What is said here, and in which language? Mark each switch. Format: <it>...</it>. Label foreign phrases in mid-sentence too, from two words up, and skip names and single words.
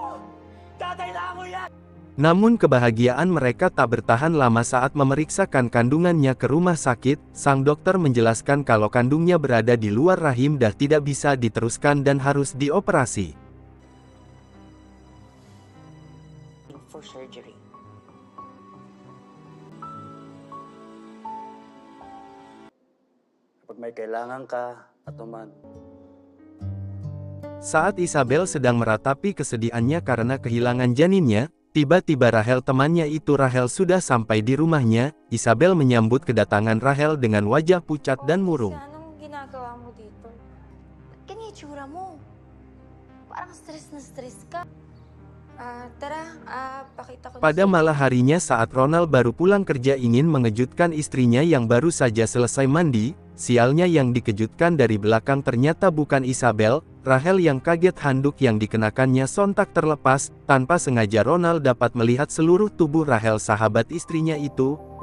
<id>Namun kebahagiaan mereka tak bertahan lama. Saat memeriksakan kandungannya ke rumah sakit, sang dokter menjelaskan kalau kandungnya berada di luar rahim dan tidak bisa diteruskan dan harus dioperasi.</id> <en>For surgery.</en> <tl>Kapag may kailangan ka, atuman.</tl> <id>Saat Isabel sedang meratapi kesedihannya karena kehilangan janinnya, tiba-tiba Rahel, temannya itu Rahel, sudah sampai di rumahnya. Isabel menyambut kedatangan Rahel dengan wajah pucat dan murung.</id> <tl>Anong ginagawa mo dito? Ba't ganyan yung itsura mo? Parang stress na stress ka. Pakita ko na</tl> <id>Pada malam harinya saat Ronald baru pulang kerja ingin mengejutkan istrinya yang baru saja selesai mandi, sialnya yang dikejutkan dari belakang ternyata bukan Isabel. Rahel yang kaget, handuk yang dikenakannya sontak terlepas. Tanpa sengaja Ronald dapat melihat seluruh tubuh Rahel, sahabat istrinya itu.</id>